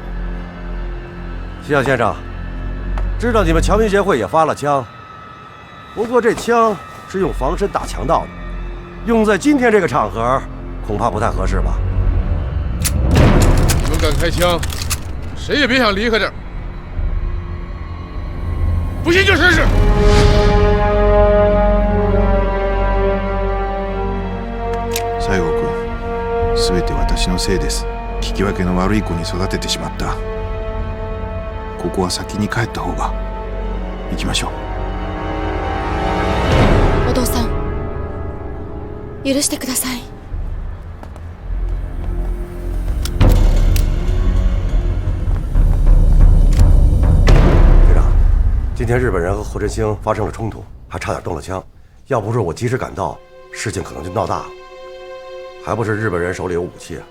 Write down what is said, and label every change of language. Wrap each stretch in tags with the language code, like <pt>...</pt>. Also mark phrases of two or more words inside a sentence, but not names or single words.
<zh>徐香先生，知道你们侨民协会也发了枪，不过这枪是用防身打强盗的，用在今天这个场合，恐怕不太合适吧？你们敢开枪，谁也别想离开这儿。不信就试试。</zh> <ja>西郷君、すべて私のせいです。聞き分けの悪い子に育ててしまった。ここは先に帰った方が。行きましょう。お父さん、許してください。</ja> <zh>队长，今天日本人和霍振兴发生了冲突，还差点动了枪。要不是我及时赶到，事情可能就闹大了。还不是日本人手里有武器啊！</zh>